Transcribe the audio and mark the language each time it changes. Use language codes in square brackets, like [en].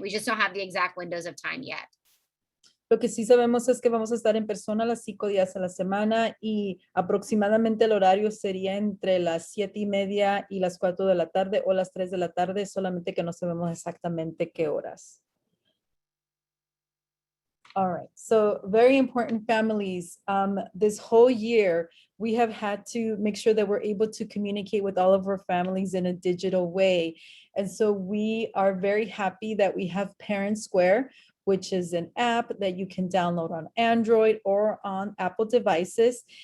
[en] We just don't have the exact windows of time yet. [es] Lo que sí sabemos es que vamos a estar en persona las 5 días a la semana y aproximadamente el horario sería entre las 7:30 y las 4 de la tarde o las 3 de la tarde, solamente que no sabemos exactamente qué horas. [en] All right, so very important families. This whole year, we have had to make sure that we're able to communicate with all of our families in a digital way. And so we are very happy that we have Parent Square, which is an app that you can download on Android or on Apple devices.